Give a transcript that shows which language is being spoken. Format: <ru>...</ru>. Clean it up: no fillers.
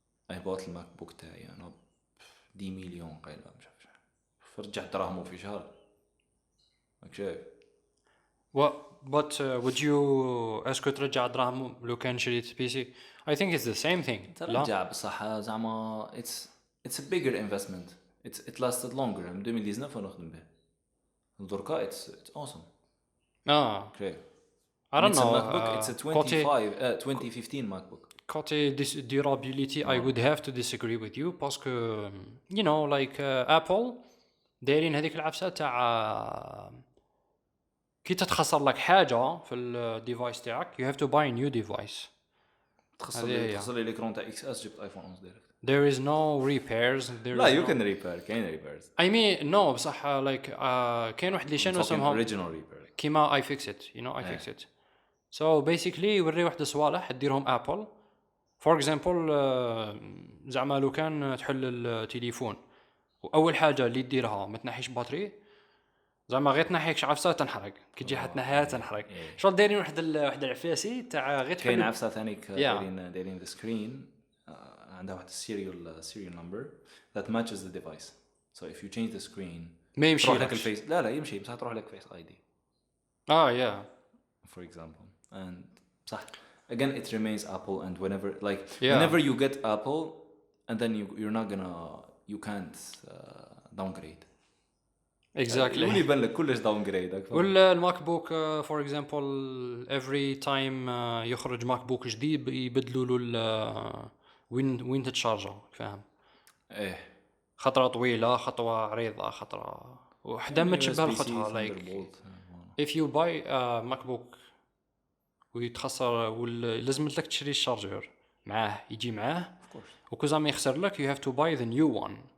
<en>I bought</en> <ar>الماك بوك تاعي أنا 10 مليون قيلة مش عارف فرجعت دراهمه في شهر. شايف.</ar> <en>But would you</en> <ar>اسكو ترجع دراهم لو كان شريت بي سي؟</ar> <en>I think it's the same thing.</en> <ar>لا. ترجع بصح زعما</ar> <en>it's a bigger investment. It lasted longer.</en> <ar>من 2019 نخدم به. دركا</ar> <en>it's awesome. Okay. I don't It's a know. MacBook. It's a 2015 MacBook.</en> <fr>Côté</fr> <en>durability, I would have to disagree with you</en> <fr>parce que</fr> <en>you know like Apple</en> <ar>دايرين هذيك العفسة تاع كي تتخسر لك حاجة في الديفايس تاعك</ar> <en>you have to buy a new device.</en> <ar>تخسر لي الإكران تاع XS جبت ايفون 11 دايركت.</ar> <en>There is no repairs. لا you can repair.</en> <ar>كاين</ar> <en>repairs. I mean no</en> <ar>بصح like كاين واحد اللي شانو اسمهم</ar> <en>original repair.</en> <ar>كيما</ar> <en>I fix it. You know I fix it. So basically</en> <ar>يوري واحد الصوالح ديرهم Apple. For example زعما لو كان تحل التليفون واول حاجه اللي ديرها ما تنحيش باتري زعما غير تنحيك عفسه تنحرق كي تجي تنحيها تنحرق شغل دايرين واحد العفاسي تاع غير كاين عفسه ثانيك</ar> <en>Yeah.</en> <ar>دايرين</ar> <en>the screen</en> <ar>عندها واحد</ar> <en>serial number that matches the device. So if you change the screen</en> <ar>ما يمشي تروح لك الفيس لا يمشي بصح تروح لك فيس اي دي</ar> <en>yeah for example. And</en> <ar>صح</ar> <en>again it remains Apple, and Yeah. whenever you get Apple and then you're not you can't downgrade. exactly</en> <ar>اللي يبان لك كلش downgrade. ولا الماك بوك</ar> <en>for example</en> <ar>every time يخرج ماك بوك جديد يبدلوا له وين تتشارجا فاهم ايه خطره طويله خطوه عريضه خطره وحده ما تشبه الخطره</ar> <en>like if you buy a MacBook</en> <ar>ويتخسر ولازم لك تشري الشارجر معاه يجي معاه وكوزا ما يخسر لك</ar> <en>you have to buy the new one</en>